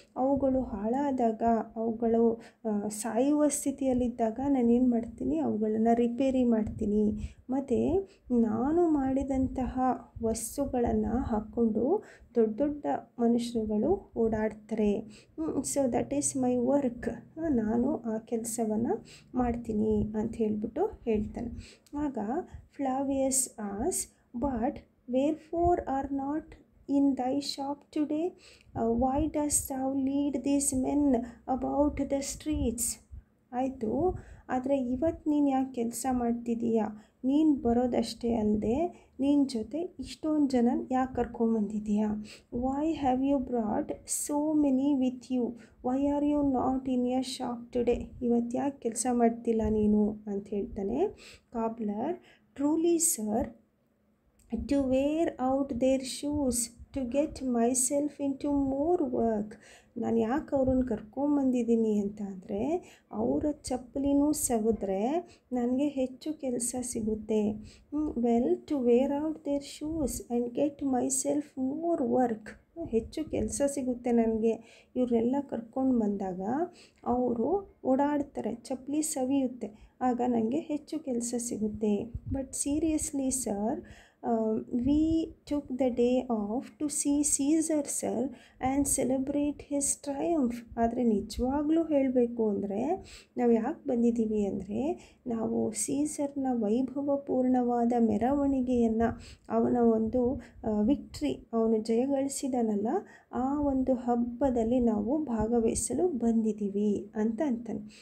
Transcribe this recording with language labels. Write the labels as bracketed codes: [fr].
[kn] ಅವುಗಳು ಹಾಳಾದಾಗ, ಅವುಗಳು ಸಾಯುವ ಸ್ಥಿತಿಯಲ್ಲಿದ್ದಾಗ ನಾನೇನು ಮಾಡ್ತೀನಿ, ಅವುಗಳನ್ನು ರಿಪೇರಿ ಮಾಡ್ತೀನಿ. ಮತ್ತು ನಾನು ಮಾಡಿದಂತಹ ವಸ್ತುಗಳನ್ನು ಹಾಕ್ಕೊಂಡು ದೊಡ್ಡ ದೊಡ್ಡ ಮನುಷ್ಯರುಗಳು ಓಡಾಡ್ತಾರೆ. [en] So that is my work. [kn] ನಾನು ಆ ಕೆಲಸವನ್ನು ಮಾಡ್ತೀನಿ ಅಂತ ಹೇಳ್ಬಿಟ್ಟು ಹೇಳ್ತಾನೆ. [en] ಆಗ Flavius as, "But wherefore are not in thy shop today? Why dost thou lead these men about the streets?" [kn] ಆಯಿತು, ಆದರೆ ಇವತ್ತು ನೀನು ಯಾಕೆ ಕೆಲಸ ಮಾಡ್ತಿದ್ದೀಯಾ? ನೀನು ಬರೋದಷ್ಟೇ ಅಲ್ಲದೆ ನಿನ್ನ ಜೊತೆ ಇಷ್ಟೊಂದು ಜನ ಯಾಕೆ ಕರ್ಕೊಂಬಂದಿದ್ದೀಯಾ? [en] Why have you brought so many with you? Why are you not in your shop today? [kn] ಇವತ್ತು ಯಾಕೆ ಕೆಲಸ ಮಾಡ್ತಿಲ್ಲ ನೀನು ಅಂತ ಹೇಳ್ತಾನೆ cobbler. [en] Truly sir, to wear out their shoes to get myself into more work. [kn] ನಾನು ಯಾಕೆ ಅವ್ರನ್ನ ಕರ್ಕೊಂಬಂದಿದ್ದೀನಿ ಅಂತ ಅಂದರೆ ಅವರ ಚಪ್ಪಲಿನೂ ಸವಿದ್ರೆ ನನಗೆ ಹೆಚ್ಚು ಕೆಲಸ ಸಿಗುತ್ತೆ. [en] Well, to wear out their shoes and get myself more work. [kn] ಹೆಚ್ಚು ಕೆಲಸ ಸಿಗುತ್ತೆ ನನಗೆ. ಇವರೆಲ್ಲ ಕರ್ಕೊಂಡು ಬಂದಾಗ ಅವರು ಓಡಾಡ್ತಾರೆ, ಚಪ್ಪಲಿ ಸವಿಯುತ್ತೆ, ಆಗ ನನಗೆ ಹೆಚ್ಚು ಕೆಲಸ ಸಿಗುತ್ತೆ. [en] But seriously sir, we took the day off to see Caesar sir and celebrate his triumph. [kn] ಆದರೆ ನಿಜವಾಗ್ಲೂ ಹೇಳಬೇಕು ಅಂದರೆ ನಾವು ಯಾಕೆ ಬಂದಿದ್ದೀವಿ ಅಂದರೆ ನಾವು ಸೀಸರ್ನ ವೈಭವಪೂರ್ಣವಾದ ಮೆರವಣಿಗೆಯನ್ನು, ಅವನ ಒಂದು ವಿಕ್ಟ್ರಿ, ಅವನು ಜಯಗಳಿಸಿದನಲ್ಲ, ಆ ಒಂದು ಹಬ್ಬದಲ್ಲಿ ನಾವು ಭಾಗವಹಿಸಲು ಬಂದಿದ್ದೀವಿ ಅಂತ ಅಂತಾನೆ.